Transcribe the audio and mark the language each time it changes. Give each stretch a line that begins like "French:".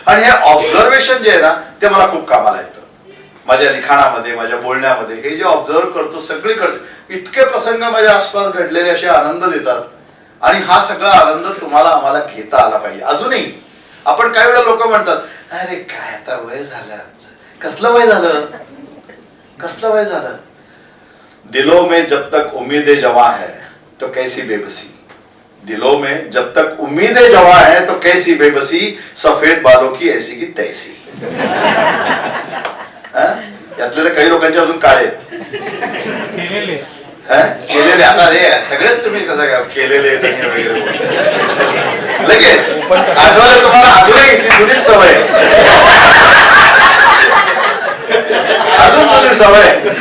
Marathi: आणि हे ऑब्झर्वेशन जे आहे ना ते मला खूप कामाला येतं. माझ्या लिखाणामध्ये, माझ्या बोलण्यामध्ये हे जे ऑब्झर्व करतो सगळीकडे इतके प्रसंग माझ्या आसपास घडलेले असे आनंद देतात. आणि हा सगळा आनंद तुम्हाला आम्हाला घेता आला पाहिजे. अजूनही आपण काही वेळा लोक म्हणतात, अरे काय आता वय झालं आमचं. कसलं वय झालं, कसलं वय झालं.
Hindi: दिलों में जब तक उम्मीदें जवां है तो कैसी बेबसी, दिलों में जब तक उम्मीदें जवां है तो कैसी बेबसी, सफेद बालों की ऐसी की तैसी.
Marathi: यातले काही लोकांचे अजून काळे केलेले. आता रे सगळेच तुम्ही कसं काय केलेले वगैरे लगेच आठवलं तुम्हाला. अजूनही ती जुनीच सवय, अजून जुनी सवय.